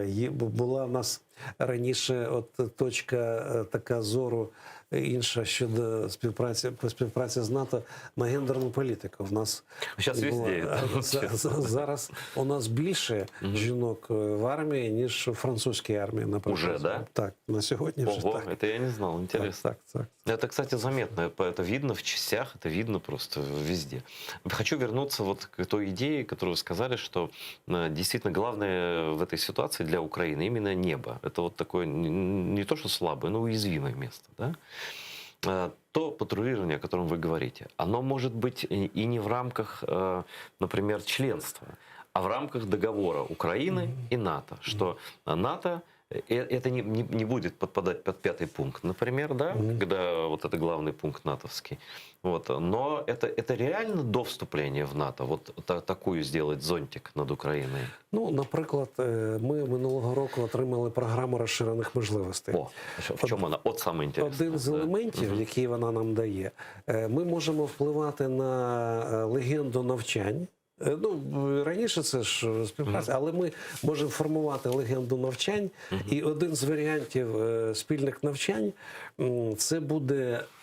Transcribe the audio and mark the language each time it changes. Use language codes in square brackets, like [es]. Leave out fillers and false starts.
[uk] Була в нас раніше точка така зору інша щодо співпраці з НАТО на гендерну політику. В нас зараз у нас більше жінок в армії, ніж у французькій армії, наприклад. [ru] Уже, да? [uk] Так, на сьогодні вже Ого, так. [ru] это я не знал, интересно. [uk] Так. [ru] Это, кстати, заметно, это видно в частях, это видно просто везде. Хочу вернуться вот к той идее, которую вы сказали, что действительно главное в этой ситуации для Украины именно небо. Это вот такое не то, что слабое, но уязвимое место, да? То патрулирование, о котором вы говорите, оно может быть и не в рамках, например, членства, а в рамках договора Украины и НАТО, что НАТО это не будет подпадать под 5-й пункт, например, да, когда вот это главный пункт натовский. Вот. Но это реально до вступления в НАТО, вот такую сделать зонтик [uk] над Україною? Наприклад, ми минулого року отримали програму розширених можливостей. В чому вона? От саме інтересне. Один з елементів, який вона нам дає, ми можемо впливати на легенду навчань. Раніше це ж співпраця, але ми можемо формувати легенду навчань, і один з варіантів спільних навчань – це буде